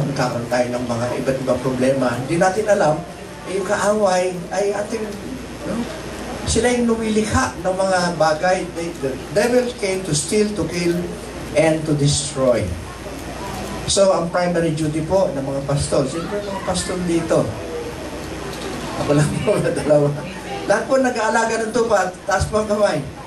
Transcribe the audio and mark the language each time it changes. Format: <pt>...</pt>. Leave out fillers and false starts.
<tl>Nagkakaroon tayo ng mga iba't ibang problema. Hindi natin alam, yung kaaway ay ating sila yung lumilikha ng mga bagay.</tl> <en>The devil came to steal, to kill, and to destroy.</en> <tl>So, ang primary duty po ng mga pastol. Sino po yung mga pastol dito? Ako lang po na dalawa. Lahat po nag-aalaga ng tupa. Taas po ang kamay.</tl>